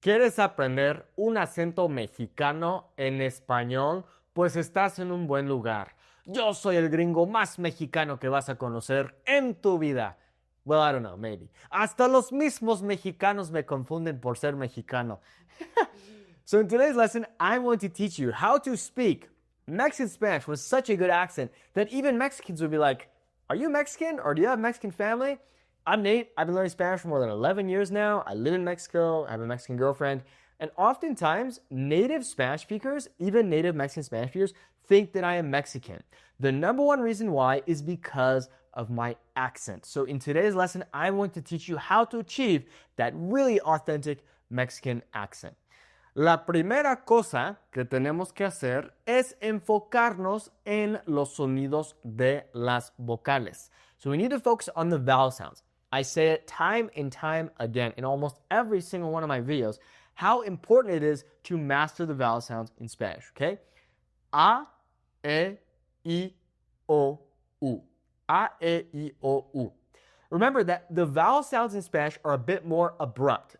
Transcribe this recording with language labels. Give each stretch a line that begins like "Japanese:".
Spanish: ¿Quieres aprender un acento mexicano en español? Pues estás en un buen lugar. Yo soy el gringo más mexicano que vas a conocer en tu vida.
English: Well, I don't know, maybe.
Spanish: Hasta los mismos mexicanos me confunden por ser mexicano.
English: So in today's lesson, I'm going to teach you how to speak Mexican Spanish with such a good accent that even Mexicans would be like, are you Mexican or do you have a Mexican family? I'm Nate. I've been learning Spanish for more than 11 years now. I live in Mexico. I have a Mexican girlfriend. And oftentimes, native Spanish speakers, even native Mexican Spanish speakers, think that I am Mexican. The number one reason why is because of my accent. So in today's lesson, I'm going to teach you how to achieve that really authentic Mexican accent.
Spanish: La primera cosa que tenemos que hacer es enfocarnos en los sonidos de las vocales.
English: So we need to focus on the vowel sounds. I say it time and time again in almost every single one of my videos, how important it is to master the vowel sounds in Spanish, okay? A, E, I, O, U. A, E, I, O, U. Remember that the vowel sounds in Spanish are a bit more abrupt.